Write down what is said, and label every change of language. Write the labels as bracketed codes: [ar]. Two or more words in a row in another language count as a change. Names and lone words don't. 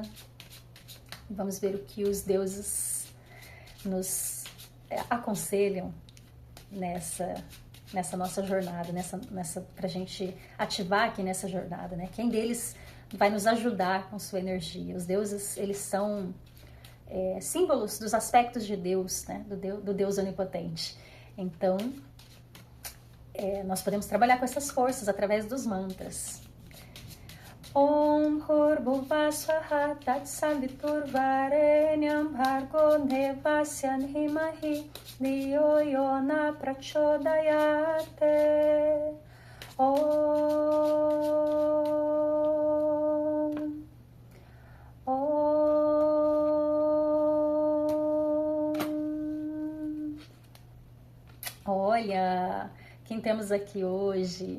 [pt] Vamos ver o que os deuses nos aconselham nessa nossa jornada, para a gente ativar aqui nessa jornada, né? Quem deles vai nos ajudar com sua energia? Os deuses, eles são símbolos dos aspectos de Deus, né? Do Deus onipotente. Então, nós podemos trabalhar com essas forças através dos mantras. [sa] ॐ भुर्वुभव स्वाहा तत्सवितुर्वरेण्यं भर्गो देवस्य धीमहि धियो योन प्रचोदयते. [pt] Olha, quem temos aqui hoje?